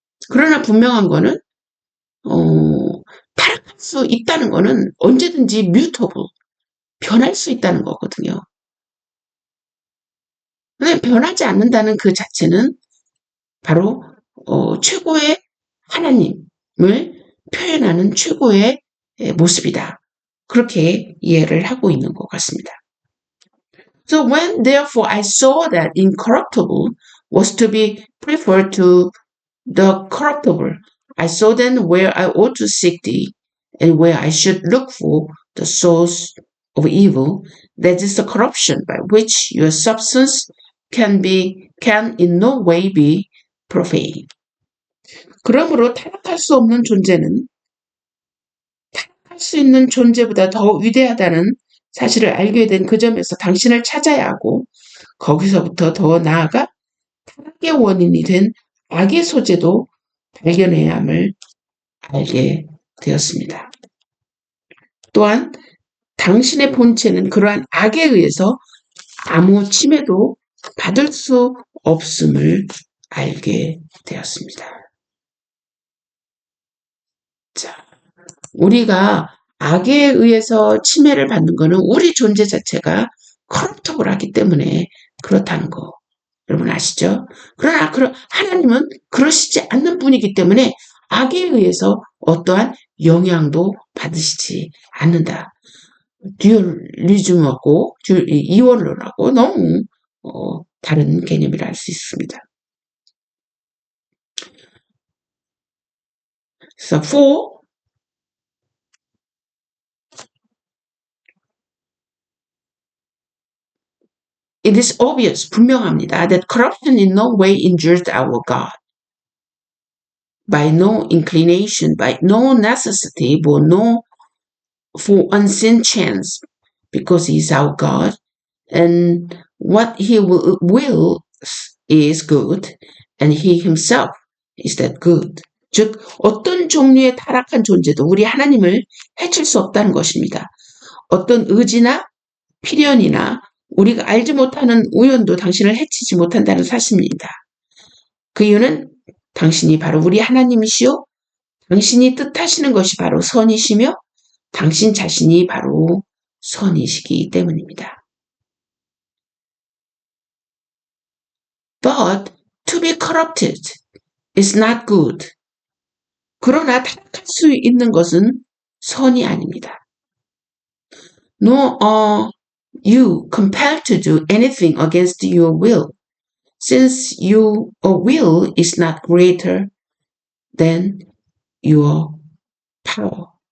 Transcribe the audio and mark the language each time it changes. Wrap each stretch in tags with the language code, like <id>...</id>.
<ko>그러나 분명한 거는 타락할 수 있다는 거는 언제든지 mutable, 변할 수 있다는 거거든요. 근데 변하지 않는다는 그 자체는 바로 최고의 하나님을 표현하는 최고의 모습이다. 그렇게 이해를 하고 있는 것 같습니다.</ko> <en>So when therefore I saw that incorruptible was to be preferred to the corruptible, I saw then where I ought to seek thee, and where I should look for the source of evil, that is the corruption by which your substance can in no way be profane.</en> <ko>그러므로 타락할 수 없는 존재는 타락할 수 있는 존재보다 더 위대하다는 사실을 알게 된 그 점에서 당신을 찾아야 하고, 거기서부터 더 나아가 타락의 원인이 된 악의 소재도 발견해야 함을 알게 되었습니다. 또한 당신의 본체는 그러한 악에 의해서 아무 침해도 받을 수 없음을 알게 되었습니다. 자, 우리가 악에 의해서 침해를 받는 것은 우리 존재 자체가 커럽터블하기 때문에 그렇다는 거 여러분 아시죠? 그러나 하나님은 그러시지 않는 분이기 때문에 악에 의해서 어떠한 영향도 받으시지 않는다. 듀얼리즘하고 이원론하고 너무 다른 개념이라 할 수 있습니다.</ko> <en>So for it is obvious,</en> <ko>분명합니다.</ko> <en>That corruption in no way injures our God. By no inclination, by no necessity, for unseen chance, because he is our God, and what he will is good, and he himself is that good.</en> <ko>즉 어떤 종류의 타락한 존재도 우리 하나님을 해칠 수 없다는 것입니다. 어떤 의지나 필연이나 우리가 알지 못하는 우연도 당신을 해치지 못한다는 사실입니다. 그 이유는 당신이 바로 우리 하나님이시요 당신이 뜻하시는 것이 바로 선이시며 당신 자신이 바로 선이시기 때문입니다.</ko> <en>But to be corrupted is not good.</en> <ko>그러나 타락할 수 있는 것은 선이 아닙니다.</ko> <en>Nor are you compelled to do anything against your will, since your will is not greater than your power.</en>